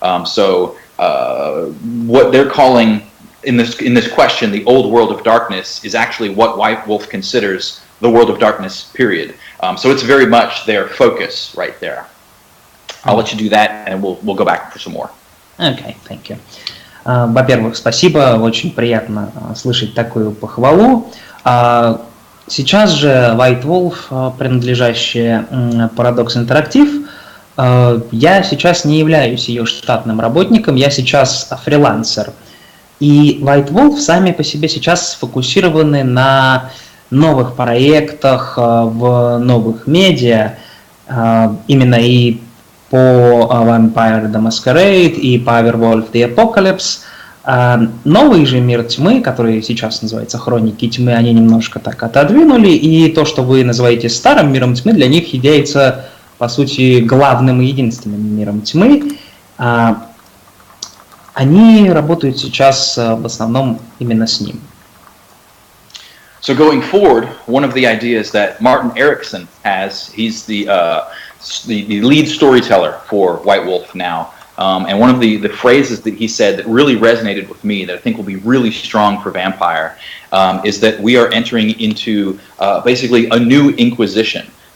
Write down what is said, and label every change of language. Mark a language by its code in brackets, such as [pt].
[en] So what they're calling in this question, the old World of Darkness, is actually what White Wolf considers the World of Darkness period. So it's very much their focus right there. I'll let you do that, and we'll go back for some more. Okay, thank you. [ru] Во-первых, спасибо, очень приятно слышать такую похвалу. Сейчас же White Wolf, принадлежащая Paradox Interactive, я сейчас не являюсь ее штатным работником, я сейчас фрилансер. И White Wolf сами по себе сейчас сфокусированы на новых проектах, в новых медиа, именно и по Vampire the Masquerade, и по Werewolf the Apocalypse. Новый же мир тьмы, который сейчас называется Хроники тьмы, они немножко так отодвинули, и то, что вы называете старым миром тьмы, для них является, по сути, главным и единственным миром тьмы. Они работают сейчас в основном именно с ним. [en] So going forward, one of the ideas that Martin Erickson has, he's the lead storyteller for White Wolf now. And one of the phrases that he said that really resonated with me, that I think will be really strong for Vampire, is that we are entering into basically a new Inquisition.